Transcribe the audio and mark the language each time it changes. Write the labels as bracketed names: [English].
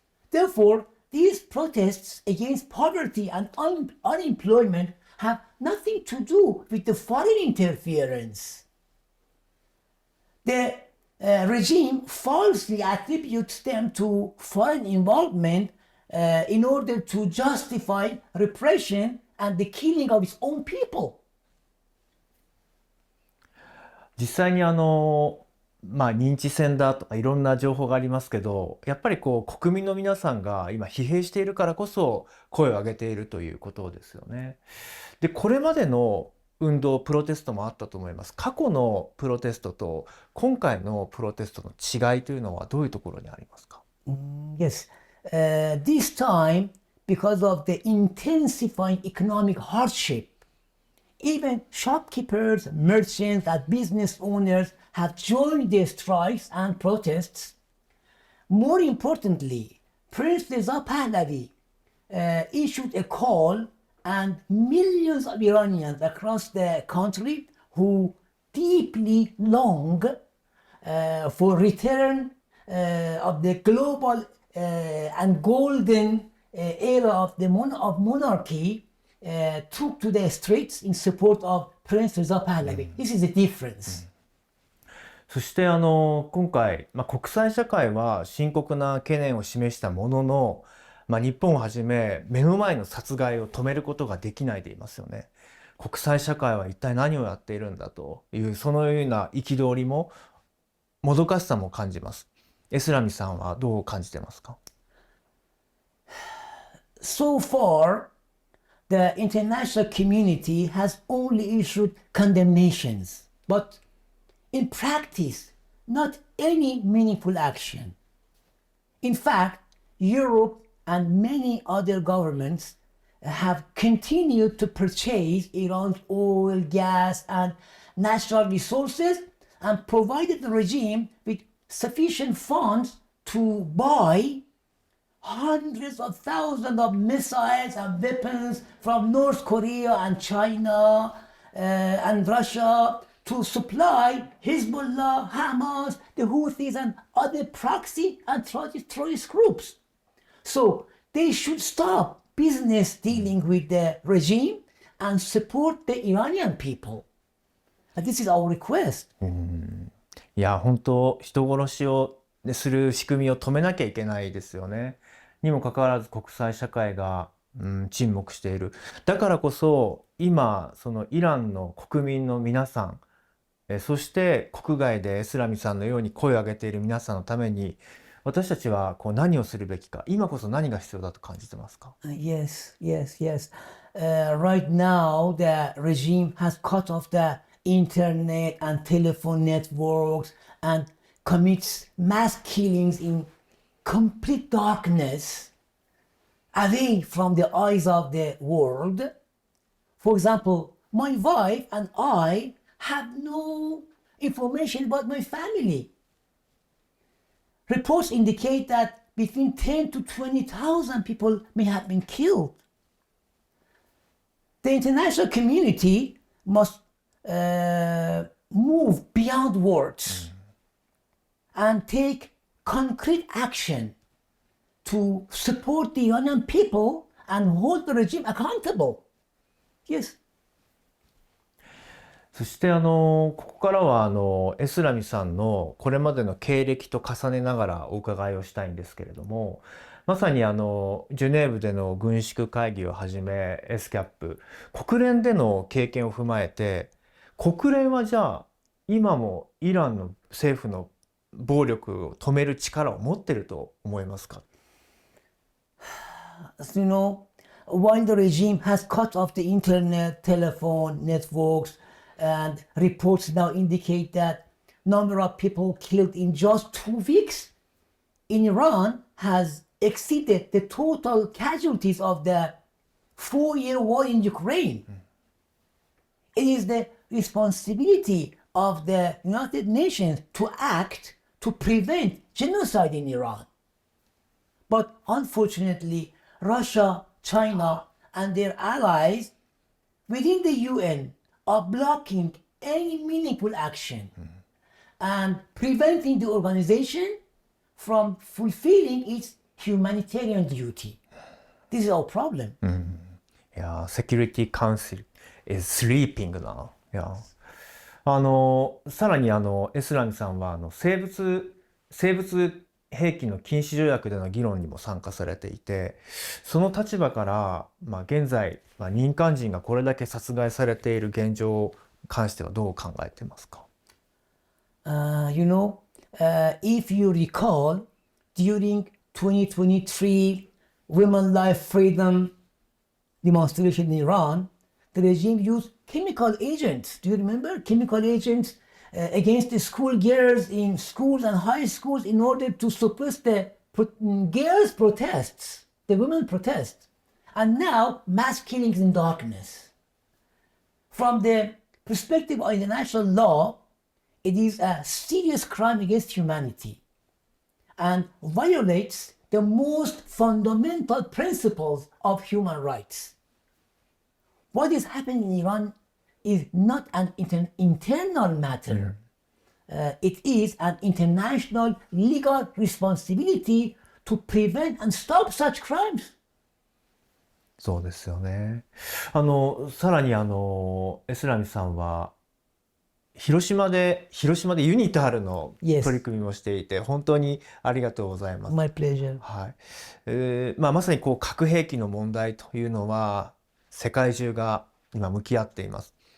[English] Therefore, these protests against poverty and unemployment have nothing to do with the foreign interference. The regime falsely attributes them to foreign involvement in order to justify repression and the killing of its own people. [Japanese] 実際に認知戦だとかいろんな情報がありますけど、やっぱり国民の皆さんが今疲弊しているからこそ声を上げているということですよね。で、これまでの運動、プロテストもあったと思います。過去のプロテストと今回のプロテストの違いというのはどういうところにありますか [English] ？Yes, this time, because of the intensifying economic hardship, even shopkeepers, merchants, and business owners have joined the strikes and protests. More importantly, Prince Reza Pahlavi issued a call, and millions of Iranians across the country who deeply long for return of the global and golden era of monarchy took to the streets in support of Prince Reza Pahlavi. This is the difference. [Japanese] そして今回、国際社会は深刻な懸念を示したものの、日本をはじめ目の前の殺害を止めることができないでいますよね。国際社会は一体何をやっているんだというそのような憤りももどかしさも感じます。エスラミさんはどう感じてますか？ [English] So far, the international community has only issued condemnations, but in practice, not any meaningful action. In fact, Europe and many other governments have continued to purchase Iran's oil, gas, and natural resources and provided the regime with sufficient funds to buy hundreds of thousands of missiles and weapons from North Korea and China and Russia to supply Hezbollah, Hamas, the Houthis, and other proxy and terrorist groups. So they should stop business dealing with the regime and support the Iranian people. And this is our request. [Japanese] いや、本当人殺しをする仕組みを止めなきゃいけないですよね。にもかかわらず国際社会が、沈黙している。だからこそ今そのイランの国民の皆さん、そして国外でエスラミさんのように声を上げている皆さんのために私たちは何をするべきか、今こそ何が必要だと感じてますか？ [English] Yes. Right now, the regime has cut off the internet and telephone networks and commits mass killings in complete darkness away from the eyes of the world. For example, my wife and I have no information about my family. Reports indicate that between 10 to 20,000 people may have been killed. The international community must move beyond words and take concrete action to support the Iranian people and hold the regime accountable. Yes. [Japanese] そしてここからはエスラミさんのこれまでの経歴と重ねながらお伺いをしたいんですけれども、まさにジュネーブでの軍縮会議をはじめエスキャップ、国連での経験を踏まえて、国連はじゃあ今もイランの政府の暴力を止める力を持っていると思いますか？ [English] As you know, while the regime has cut off the internet, telephone networks, and reports now indicate that number of people killed in just 2 weeks in Iran has exceeded the total casualties of the 4-year war in Ukraine. It is the responsibility of the United Nations to act to prevent genocide in Iran. But unfortunately, Russia, China, and their allies within the UN are blocking any meaningful action and preventing the organization from fulfilling its humanitarian duty. This is our problem. Yeah, Security Council is sleeping now. Yeah. [Japanese] さらにエスラミさんは生物兵器の禁止条約での議論にも参加されていて、その立場から、現在、民間人がこれだけ殺害されている現状に関してはどう考えていますか？ [English] If you recall, during 2023 Women Life Freedom demonstration in Iran, the regime used chemical agents. Do you remember? Chemical agents against the schoolgirls in schools and high schools in order to suppress the girls' protests, the women protests. And now, mass killings in darkness. From the perspective of international law, it is a serious crime against humanity and violates the most fundamental principles of human rights. What is happening in Iran is not an internal matter. It is an international legal responsibility to prevent and stop such crimes. [Japanese] そうですよね。さらにエスラミさんは広島でユニタールの取り組みもしていて、本当にありがとうございます。 [English] My pleasure. [Japanese] はい。まさに核兵器の問題というのは世界中が今向き合っています。